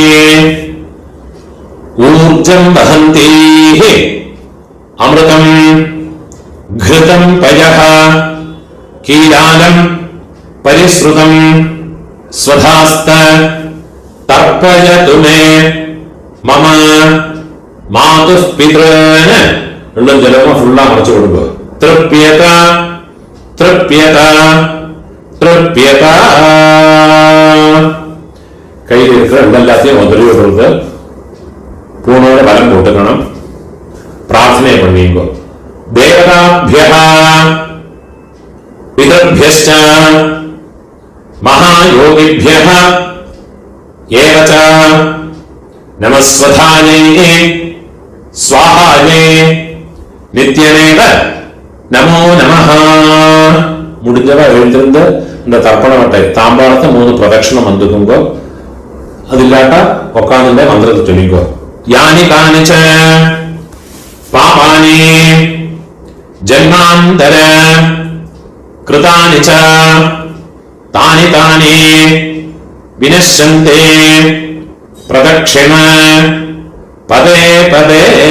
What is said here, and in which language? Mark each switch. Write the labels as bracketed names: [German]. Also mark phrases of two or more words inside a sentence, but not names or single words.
[Sanskrit] ऊर्जं वहन्तीः अमृतं घृतं पयः कीलालं परिश्रुतं स्वधास्त तर्पयतु मे मम मातुः पितॄन् [Tamil] ரெண்டும் ஜலமா ஃபுல்லா அரைச்சு கொடுங்க [Sanskrit] तृप्यत तृप्यत तृप्यत [Tamil] கையில் இருக்கிற எல்லாத்தையும் முதலில் விடுறது பூனோட பலம் போட்டுக்கணும் பிரார்த்தனை பண்ணிங்க தேவதாभ्यः [Sanskrit] पितृभ्यश्च महायोगिभ्यः एव च नमस्वधायै स्वाहायै नित्यमेव नमो [Tamil] नमः முடிஞ்சவ எழுந்திருந்து இந்த தர்ப்பண வட்டை தாம்பாளத்தை 3 பிரதட்சணம் வந்துக்குங்க அது இல்லாட்டா உட்கார்ந்துட்டே மந்திரத்தை சொல்லிக்கோ [Sanskrit] यानि कानि च पापानि जन्मान्तर कृतानि च तानि तानि विनश्यन्ति प्रदक्षिण पदे पदे